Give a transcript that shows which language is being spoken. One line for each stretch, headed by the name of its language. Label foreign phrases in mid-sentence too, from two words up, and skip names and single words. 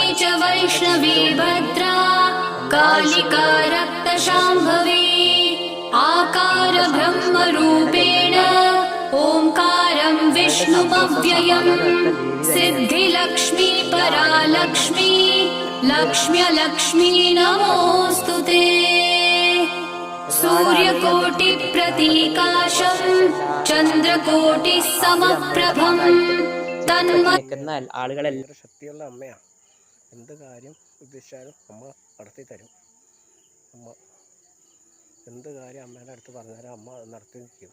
Sanskrit: च वैष्णवी भद्रा कालिका रक्तशाम्भवी आकार ब्रह्मरूपेण ओंकारं विष्णुमव्ययम् सिद्धिलक्ष्मी परालक्ष्मी लक्ष्म्यलक्ष्मी नमोऽस्तुते सूर्यकोटिप्रतीकाशं चन्द्रकोटिसमप्रभम्
Malayalam: ആളുകളെല്ലാം ശക്തിയുള്ള അമ്മയാണ്. എന്ത് കാര്യം ഉദ്ദേശിച്ചാലും അമ്മ നടത്തി തരും. അമ്മ എന്ത് കാര്യം അമ്മയുടെ അടുത്ത് പറഞ്ഞാലും അമ്മ നടത്തി നിൽക്കും.